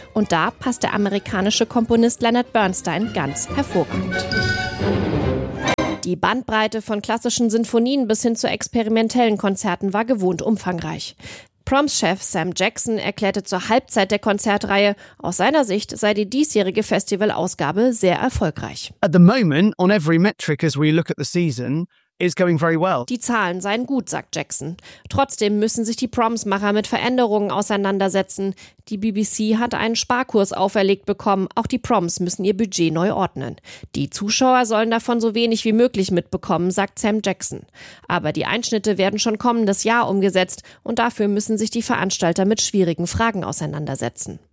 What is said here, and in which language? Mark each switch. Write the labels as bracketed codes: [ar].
[de] Und da passt der amerikanische Komponist Leonard Bernstein ganz hervorragend. Die Bandbreite von klassischen Sinfonien bis hin zu experimentellen Konzerten war gewohnt umfangreich. Proms-Chef Sam Jackson erklärte zur Halbzeit der Konzertreihe, aus seiner Sicht sei die diesjährige Festivalausgabe sehr erfolgreich. [en] At the moment, on every metric as we look at the season, is going very well. [de] Die Zahlen seien gut, sagt Jackson. Trotzdem müssen sich die Proms-Macher mit Veränderungen auseinandersetzen. Die BBC hat einen Sparkurs auferlegt bekommen. Auch die Proms müssen ihr Budget neu ordnen. Die Zuschauer sollen davon so wenig wie möglich mitbekommen, sagt Sam Jackson. Aber die Einschnitte werden schon kommendes Jahr umgesetzt und dafür müssen sich die Veranstalter mit schwierigen Fragen auseinandersetzen.